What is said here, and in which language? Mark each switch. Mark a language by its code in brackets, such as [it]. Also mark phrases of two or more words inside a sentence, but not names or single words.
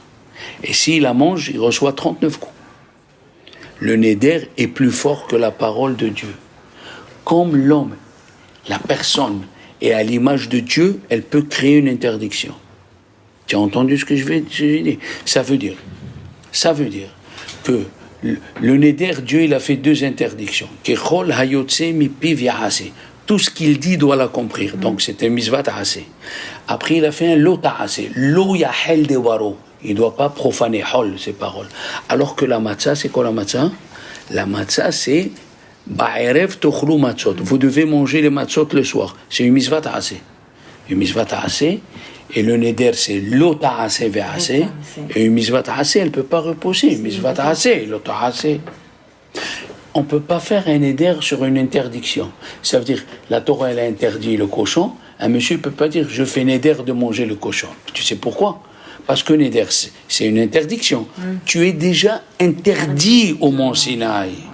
[fr] Et s'il la mange, il reçoit 39 coups. Le néder est plus fort que la parole de Dieu. Comme l'homme, la personne est à l'image de Dieu, elle peut créer une interdiction. Tu as entendu ce que je vais dire? Ça veut dire que le néder, Dieu, il a fait 2 interdictions. [he] ככל היוצא מפיו יעשה. [fr] Tout ce qu'il dit doit l'accomplir. Donc c'était [he] מצות עשה. [fr] Après, il a fait un [he] לא תעשה. לא יחל דברו. [fr] Il ne doit pas profaner hol, ses paroles. Alors que la matzah, c'est quoi la matzah? La matzah, c'est [he] בערב תאכלו מצות. [fr] Vous devez manger les matzot le soir. C'est une [he] מצות עשה. [fr] Une [he] מצות עשה. [fr] Et le neder, c'est [he] לא תעשה ועשה. [fr] Et une [he] מצות עשה, [fr] elle ne peut pas reposer. Une [he] מצות עשה, לא תעשה. [fr] On ne peut pas faire un neder sur une interdiction. Ça veut dire, la Torah, elle a interdit le cochon. Un monsieur ne peut pas dire, je fais neder de manger le cochon. Tu sais pourquoi? Parce que neder, c'est une interdiction. Tu es déjà interdit au Mont Sinaï.